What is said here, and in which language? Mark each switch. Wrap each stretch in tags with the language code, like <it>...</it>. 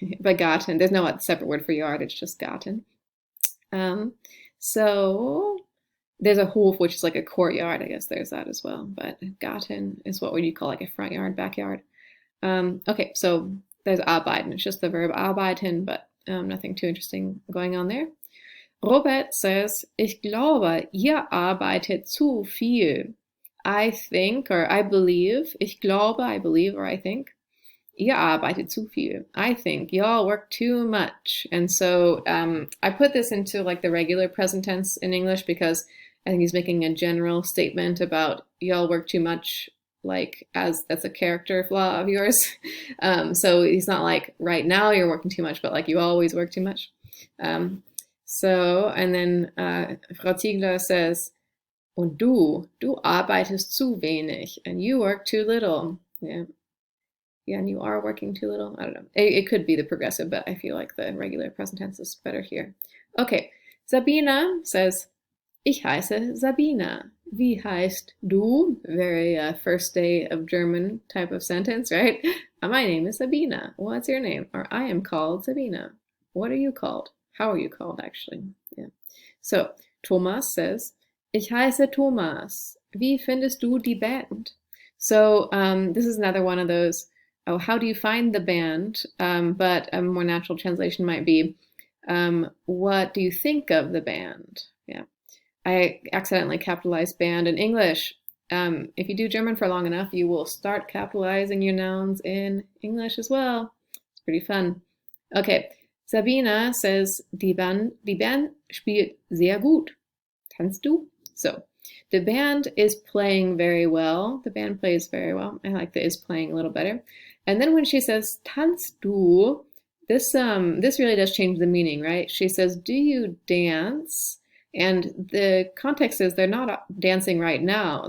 <en>But Garten, there's no separate word for yard, it's just Garten. So there's a Hof, which is like a courtyard. I guess there's that as well. But Garten is what would you call like a front yard, backyard. Okay, so there's arbeiten. It's just the verb arbeiten, but nothing too interesting going on there.</en> <de>Robert says, Ich glaube, ihr arbeitet zu viel.</de> <en>I think, or I believe.</en> <de>Ich glaube,</de> <en>I believe, or I think.</en> <de>Ihr arbeitet zu viel.</de> <en>I think y'all work too much. And so I put this into like the regular present tense in English because I think he's making a general statement about y'all work too much, like as that's a character flaw of yours. So he's not like right now you're working too much, but like you always work too much. And then Frau Ziegler says,</en> <de>Und du arbeitest zu wenig.</de> <en>And you work too little. Yeah. Yeah, and you are working too little. I don't know. It could be the progressive, but I feel like the regular present tense is better here. Okay.</en> <de>Sabina says, Ich heiße Sabina. Wie heißt du?</de> <en>Very first day of German type of sentence, right? My name is Sabina. What's your name? Or I am called Sabina. What are you called? How are you called, actually? Yeah.</en> <de>So, Thomas says, Ich heiße Thomas. Wie findest du die Band?</de> <en>So, this is another one of those, oh, how do you find the band? But a more natural translation might be, what do you think of the band? Yeah. I accidentally capitalized band in English. If you do German for long enough, you will start capitalizing your nouns in English as well. It's pretty fun.</en> <de>Okay, Sabina says, die Band spielt sehr gut. Tanzt du?</de> <en>So, the band is playing very well. The band plays very well. I like the is playing a little better. And then when she says,</en> <de>tanzt du,</de> <en>this really does change the meaning, right? She says, do you dance? And the context is they're not dancing right now.</en>